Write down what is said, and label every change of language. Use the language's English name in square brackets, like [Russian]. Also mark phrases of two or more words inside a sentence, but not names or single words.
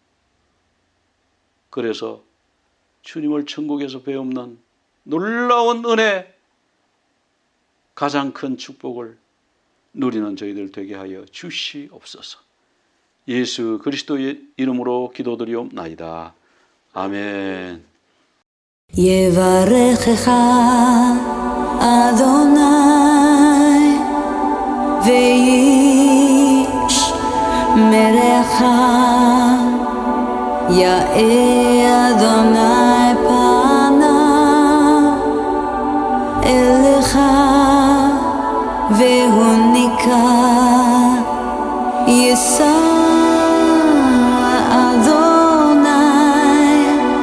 [Korean] 그래서 주님을 천국에서 배움는 놀라운 은혜, 가장 큰 축복을 누리는 저희들 되게 하여 주시옵소서. 예수 그리스도의 이름으로 기도드리옵나이다. 아멘. [Hebrew] יברכך אדוני וישמרך, יאר אדוני פניו אליך והוניקה, יישא אדוני